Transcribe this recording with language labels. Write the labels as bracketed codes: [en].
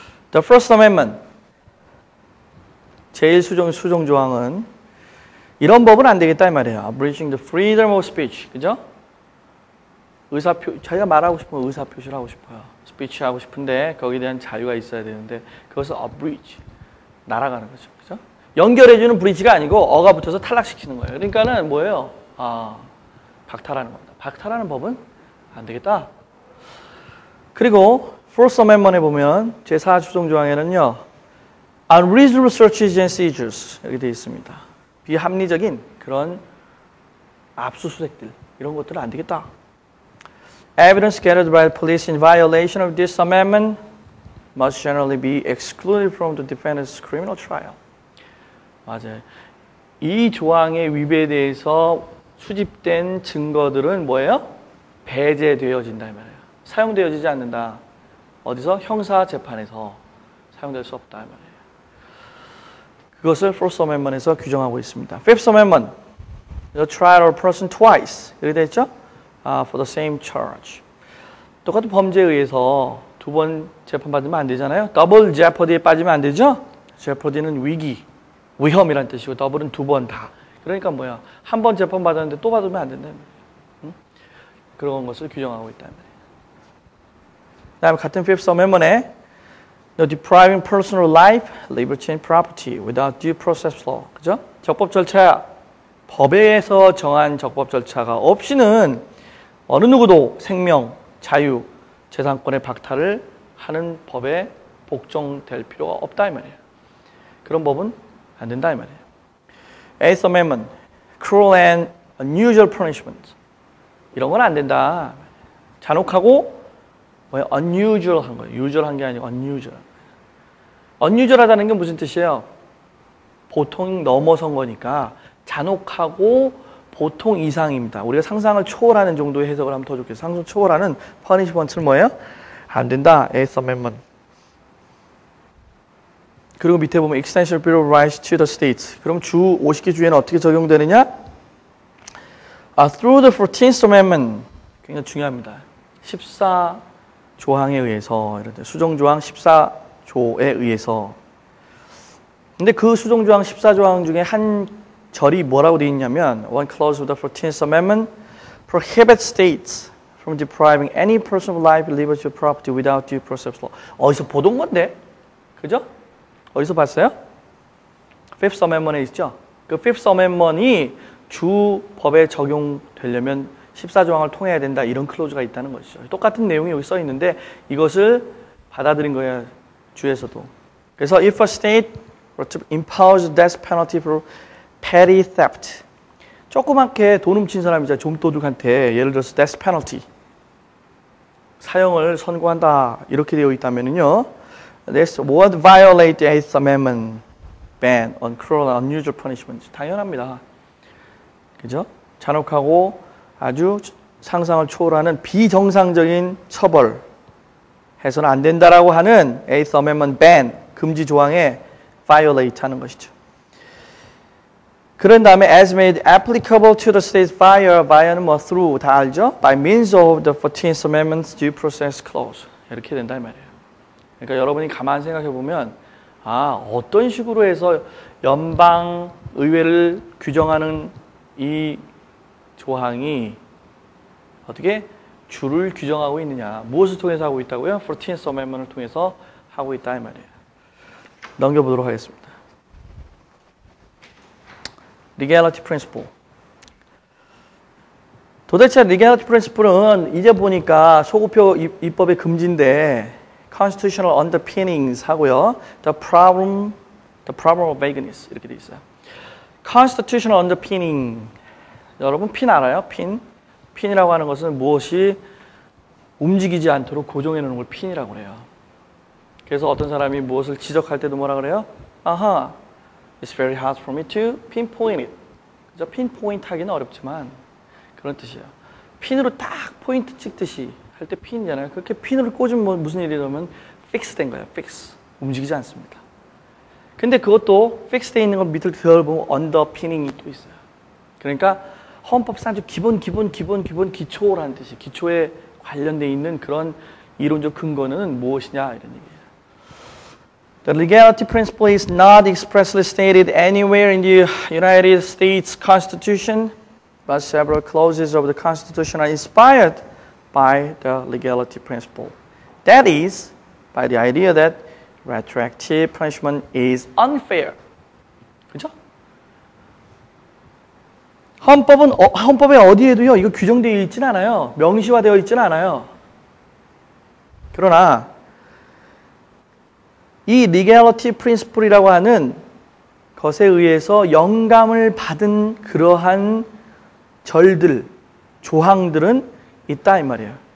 [en] The first amendment. [ko] 제일 수정 조항은 이런 법은 안 되겠다 이 말이에요. [en] Abridging the freedom of speech. [ko] 그죠? 자기가 말하고 싶으면 의사표시를 하고 싶어요. 스피치 하고 싶은데 거기에 대한 자유가 있어야 되는데 그것을 abridge. 날아가는 거죠. 그죠? 연결해주는 브리지가 아니고 어가 붙어서 탈락시키는 거예요. 그러니까는 뭐예요? 박탈하는 겁니다. 박탈하는 법은 안 되겠다. 그리고 Fourth Amendment에 보면 제4수정 조항에는요. [en] Unreasonable searches and seizures [ko] 여기 되어 있습니다. 비합리적인 그런 압수수색들 이런 것들은 안 되겠다. [en] Evidence gathered by the police in violation of this amendment must generally be excluded from the defendant's criminal trial. [ko] 맞아요. 이 조항의 위배에 대해서 수집된 증거들은 뭐예요? 배제되어진다 이 말이에요. 사용되어지지 않는다. 어디서? 형사 재판에서 사용될 수 없다 이 말이에요. 그것을 Fourth Amendment에서 규정하고 있습니다. [en] Fifth Amendment, the trial of a person twice. [ko] 이렇게 돼 있죠? [en] For the same charge. [ko] 똑같은 범죄에 의해서 두 번 재판받으면 안 되잖아요. 더블 제퍼디에 빠지면 안 되죠? 제퍼디는 위기, 위험이란 뜻이고 더블은 두 번 다. 그러니까 뭐야? 한 번 재판받았는데 또 받으면 안 된다. 응? 그런 것을 규정하고 있다. 다음에 같은 [en] Fifth Amendment에 No depriving personal life, liberty and property without due process law. [ko] 그죠? 적법 절차, 법에서 정한 적법 절차가 없이는 어느 누구도 생명, 자유, 재산권의 박탈을 하는 법에 복종될 필요가 없다 이 말이에요. 그런 법은 안 된다 이 말이에요. [en] Eighth Amendment, cruel and unusual punishment. [ko] 이런 건 안 된다. 잔혹하고 뭐예요? unusual한 거예요. usual한 게 아니고 unusual. unusual하다는 게 무슨 뜻이에요? 보통 넘어선 거니까 잔혹하고 보통 이상입니다. 우리가 상상을 초월하는 정도의 해석을 하면 더 좋겠어요. 상상 초월하는 punishment는 뭐예요? 안 된다. Eighth Amendment. 그리고 밑에 보면 [en] Extension Bill of Rights to the States. [ko] 그럼 주 50개 주에는 어떻게 적용되느냐? [en] Through the 14th Amendment. [ko] 굉장히 중요합니다. 14조항에 의해서 수정조항 14조에 의해서. 근데 그 수정조항 14조항 중에 한 절이 뭐라고 되어 있냐면 [en] One clause of the 14th Amendment prohibits states from depriving any person of life, liberty, or property without due process law. [ko] 어디서 보던 건데? 그죠? 어디서 봤어요? Fifth Amendment에 있죠? 그 Fifth Amendment이 주 법에 적용되려면 14조항을 통해야 된다 이런 클로즈가 있다는 것이죠. 똑같은 내용이 여기 써 있는데 이것을 받아들인 거예요. 주에서도. 그래서 [en] if a state were to impose death penalty for petty theft. [ko] 조그맣게 돈 훔친 사람이자 좀도둑한테 예를 들어서 death penalty 사형을 선고한다 이렇게 되어 있다면은요. [en] This would violate the Eighth Amendment ban on cruel and unusual punishment. [ko] 당연합니다. 그죠? 잔혹하고 아주 상상을 초월하는 비정상적인 처벌 해서는 안 된다라고 하는 Eighth Amendment ban 금지 조항에 violate 하는 것이죠. 그런 다음에 [en] as made applicable to the states via는 뭐 through [ko] 다 알죠? [en] By means of the 14th Amendment's due process clause. [ko] 이렇게 된다 이 말이에요. 그러니까 여러분이 가만히 생각해 보면 어떤 식으로 해서 연방 의회를 규정하는 이 조항이 어떻게 주를 규정하고 있느냐. 무엇을 통해서 하고 있다고요? 14th Amendment을 통해서 하고 있다 이 말이에요. 넘겨보도록 하겠습니다. [en] Legality Principle. [ko] 도대체 Legality Principle은 이제 보니까 소급표 입법의 금지인데 Constitutional Underpinnings 하고요. [en] The problem of vagueness [ko] 이렇게 돼 있어요. [en] Constitutional Underpinning. [ko] 여러분 핀 알아요? 핀? 핀이라고 하는 것은 무엇이 움직이지 않도록 고정해 놓는 걸 핀이라고 그래요. 그래서 어떤 사람이 무엇을 지적할 때도 뭐라 그래요? [en] It's very hard for me to pinpoint it. [ko] 그죠? pinpoint 하기는 어렵지만 그런 뜻이에요. 핀으로 딱 포인트 찍듯이 할 때 핀이잖아요. 그렇게 핀으로 꽂으면 무슨 일이 되면 fix 된 거예요. fix. 움직이지 않습니다. 근데 그것도 fix 돼 있는 걸 밑을 들어보면 underpinning이 또 있어요. 그러니까 헌법상 아주 기본 기초라는 뜻이 기초에 관련돼 있는 그런 이론적 근거는 무엇이냐 이런 얘기예요. [en] The legality principle is not expressly stated anywhere in the United States Constitution, but several clauses of the Constitution are inspired by the legality principle. That is, by the idea that retroactive punishment is unfair. [ko] 그죠? 헌법에 어디에도요, 이거 규정되어 있지는 않아요. 명시화되어 있지는 않아요. 그러나, 이 legality principle이라고 하는 것에 의해서 영감을 받은 그러한 절들, 조항들은 있다 이 말이에요.